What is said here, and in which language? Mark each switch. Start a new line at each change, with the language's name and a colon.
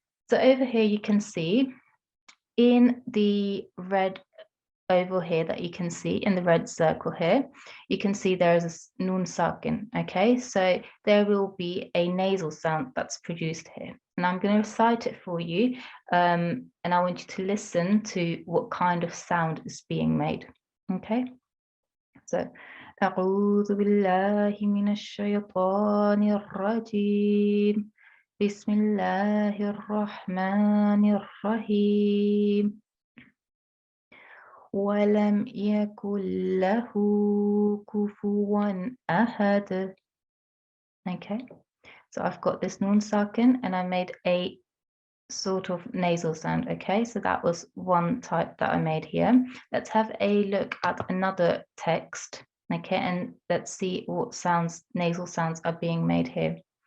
English: So over here you can see in the red oval here that you can see in the red circle here, you can see there is a Noon Sakin, okay? So there will be a nasal sound that's produced here. And I'm going to recite it for you, and I want you to listen to what kind of sound is being made, okay?
Arabic: So, أعوذ بالله من الشيطان الرجيم بسم الله الرحمن الرحيم ولم يكن له كفوا أحد.
English: Okay, so I've got this Noon Sakin and I made a sort of nasal sound, okay? So that was one type that I made here. Let's have a look at another text, okay? And let's see what sounds, nasal sounds are being made here.